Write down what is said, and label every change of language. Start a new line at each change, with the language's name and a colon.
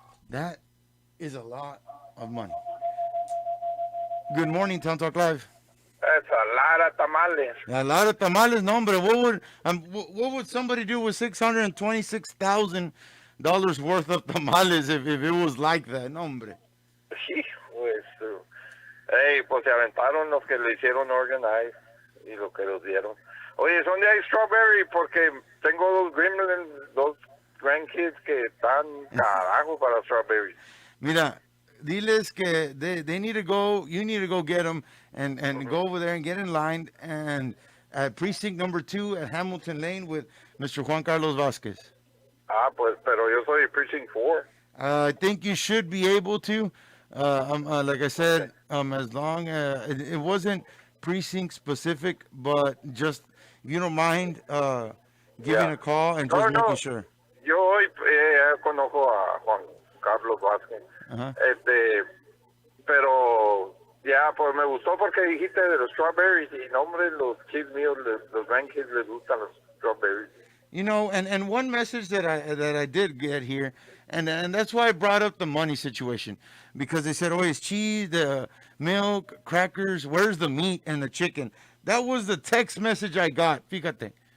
English: That is a lot of money. Good morning, Town Talk Live. That's a lot of tamales. A lot of tamales,
Spanish: no, hombre.
English: What would somebody do with $626,000 worth of tamales if it was like that,
Spanish: no, hombre? Hijo eso. Hey, pues se aventaron los que le hicieron organize y lo que los dieron. Oye, ¿dónde hay strawberry? Porque tengo dos grandkids que están carajo para strawberries. Mira, diles que
English: they need to go, you need to go get them and go over there and get in line and at precinct number 2 at Hamilton Lane with Mr. Juan Carlos Vasquez.
Spanish: Ah, pues, pero yo soy precinct 4.
English: I think you should be able to, like I said, as long as it wasn't precinct specific, but just, if you don't mind, giving a call and just making sure.
Spanish: Yo hoy conozco a Juan Carlos Vázquez. Pero ya, pues me gustó porque dijiste de los strawberries y no, hombre, los kids míos, los grandkids les gustan los strawberries.
English: You know, and one message that I did get here, and that's why I brought up the money situation, because they said, "Oh, it's cheese, the milk, crackers. Where's the meat and the chicken?" That was the text message I got.
Spanish: Fíjate.